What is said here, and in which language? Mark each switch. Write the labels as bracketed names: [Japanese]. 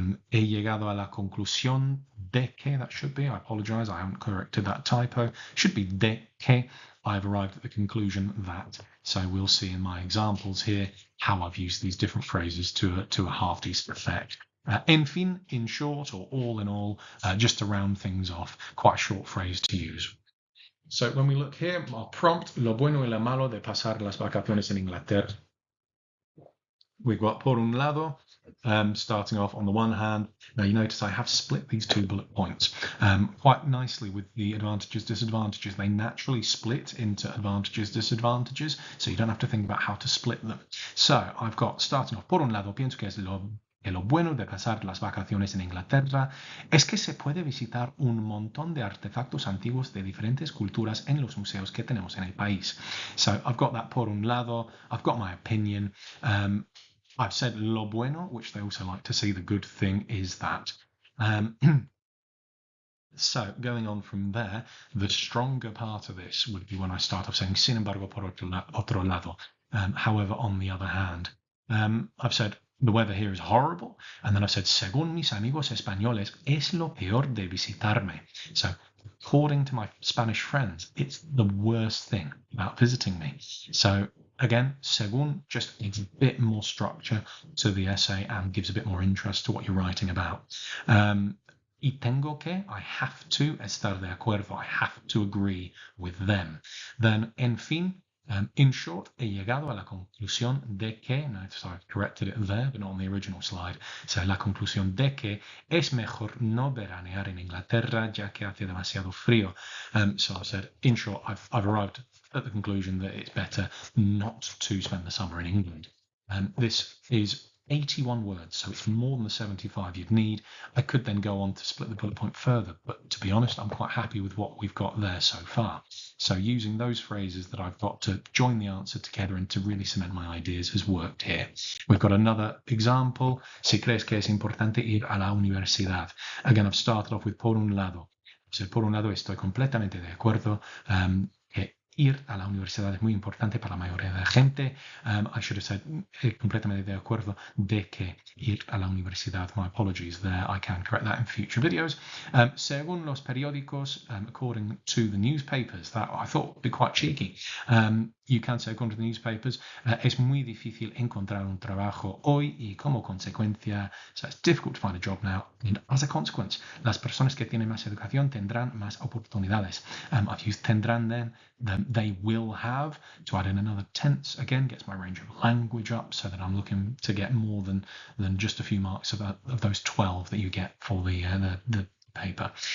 [Spanish] He llegado a la conclusión de que, [English] that should be, I apologize, I haven't corrected that typo, should be de que, I've arrived at the conclusion that. So we'll see in my examples here how I've used these different phrases to a half-decent effect. [Spanish] En fin, [English] in short, or all in all, just to round things off, quite a short phrase to use. So when we look here, our prompt, [Spanish] lo bueno y lo malo de pasar las vacaciones en Inglaterra. [English] We've got [Spanish] por un lado, [English] starting off on the one hand. Now you notice I have split these two bullet points quite nicely with the advantages, disadvantages. They naturally split into advantages, disadvantages, so you don't have to think about how to split them. So I've got, starting off, [Spanish] por un lado, pienso que lo bueno de pasar las vacaciones en Inglaterra es que se puede visitar un montón de artefactos antiguos de diferentes culturas en los museos que tenemos en el país. [English] So I've got that [Spanish] por un lado, [English] I've got my opinion. I've said [Spanish] lo bueno, [English] which they also like to see. The good thing is that. So going on from there, the stronger part of this would be when I start off saying [Spanish] sin embargo por otro lado. [English] However, on the other hand, I've said the weather here is horrible, and then I've said [Spanish] según mis amigos españoles es lo peor de visitarme. [English] So according to my Spanish friends, it's the worst thing about visiting me. So again, según just gives a bit more structure to the essay and gives a bit more interest to what you're writing about. [Spanish] Y tengo que, [English] I have to, [Spanish] estar de acuerdo, [English] I have to agree with them. Then, [Spanish] en fin, [English] in short, [Spanish] he llegado a la conclusión de que, [English] no, sorry, I've corrected it there, but not on the original slide. [Spanish] So, la conclusión de que es mejor no veranear en Inglaterra, ya que hace demasiado frío. [English] So I said, in short, I've arrived at the conclusion that it's better not to spend the summer in England. This is 81 words, so it's more than the 75 you'd need. I could then go on to split the bullet point further, but to be honest, I'm quite happy with what we've got there so far. So using those phrases that I've got to join the answer together and to really cement my ideas has worked here. We've got another example. [Spanish] Si crees que es importante ir a la universidad. [English] Again, I've started off with [Spanish] por un lado. So por un lado estoy completamente de acuerdo que ir a la universidad es muy importante para la mayoría de la gente. [English] I should have said [Spanish] completamente de acuerdo de que ir a la universidad. [English] My apologies there. I can correct that in future videos. [Spanish] Según los periódicos, [English] according to the newspapers, that I thought would be quite cheeky. You can say, according to the newspapers, [Spanish] es muy difícil encontrar un trabajo hoy y como consecuencia, [English] so it's difficult to find a job now. And as a consequence, [Spanish] las personas que tienen más educación tendrán más oportunidades. [English] I've used tendrán then they will have, to add in another tense, again, gets my range of language up so that I'm looking to get more than just a few marks of those 12 that you get for the paper.